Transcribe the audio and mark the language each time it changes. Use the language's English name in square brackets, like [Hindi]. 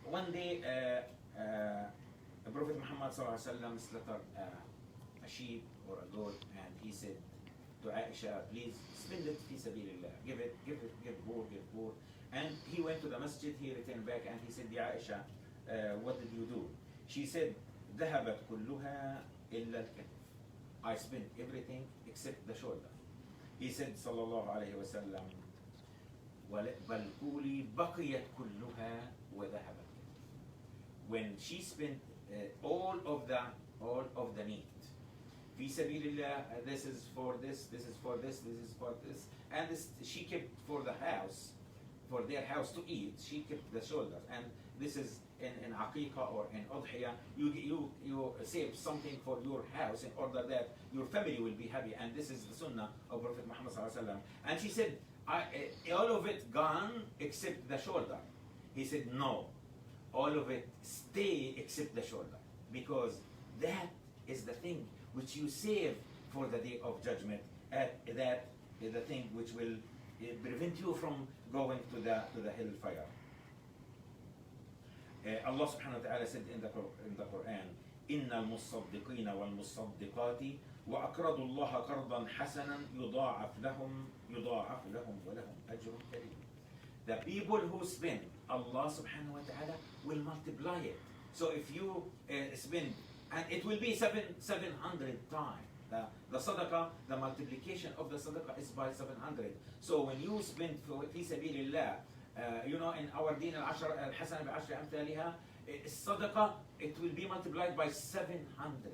[English] One day, Prophet Muhammad sallallahu alaihi wasallam slaughtered a sheep or a goat, and he said to Aisha, please spend it fi sabilillah. Give poor. And he went to the masjid, he returned back, and he said, Ya Aisha, what did you do? She said, [Arabic] ذهبت كلها إلا الكتف. [English] I spent everything except the shoulder. He said, sallallahu alayhi wa sallam, [Arabic] بل قولي بقيت كلها وذهبت. [English] When she spent all of the meat, fi sabilillah, this is for this is for this is for this, and she kept for the house, for their house to eat, she kept the shoulders. And this is in aqiqah or in udhiyah, you save something for your house in order that your family will be happy. And this is the sunnah of Prophet Muhammad sallallahu alaihi wasallam. And she said, all of it gone except the shoulder. He said, no, all of it stay except the shoulder, because that is the thing which you save for the day of judgment. That is the thing which will prevent you from going to the hellfire. Allah subhanahu wa ta'ala said in the Quran, [Arabic] إِنَّ الْمُصَّدِّقِينَ وَالْمُصَّدِّقَاتِ وَأَقْرَضُوا اللَّهَ قَرْضًا حَسَنًا يُضَاعَفْ لَهُمْ وَلَهُمْ أَجْرٌ كَرِيمٌ. [English] The people who spend, Allah subhanahu wa ta'ala will multiply it. So if you spend, and it will be 700 times. The sadaqah, the multiplication of the sadaqah is by 700. So when you spend في سبيل الله, in our deen [Arabic] الحسنة بعشر أمثالها, [English] الصدقة, it will be multiplied by 700.